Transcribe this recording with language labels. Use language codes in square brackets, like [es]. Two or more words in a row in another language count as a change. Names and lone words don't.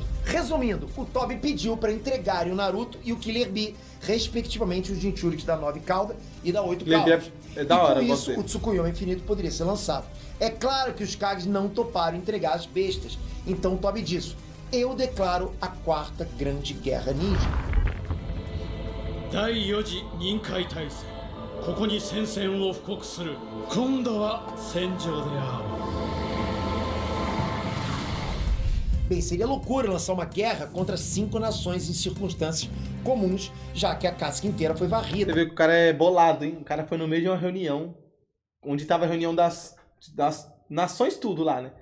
[pt] Resumindo, o Tobi pediu para entregarem o Naruto e o Killer Bee, respectivamente, os Jinchuriki da 9 cauda e da 8 Killer Bee caudas. é da hora, e com eu isso, gostei. o Tsukuyomi Infinito poderia ser lançado. É claro que os Kages não toparam entregar as bestas, então o Tobi disse: eu declaro a 4ª Grande Guerra Ninja. [ja] 第4次臨海大戦ここに戦線を布告する今度は戦場である [pt] Bem, seria loucura lançar uma guerra contra 5 nações em circunstâncias comuns, já que a Akatsuki inteira foi varrida. Você vê que o cara é bolado, hein? O cara foi no meio de uma reunião, onde tava a reunião das nações tudo lá, né?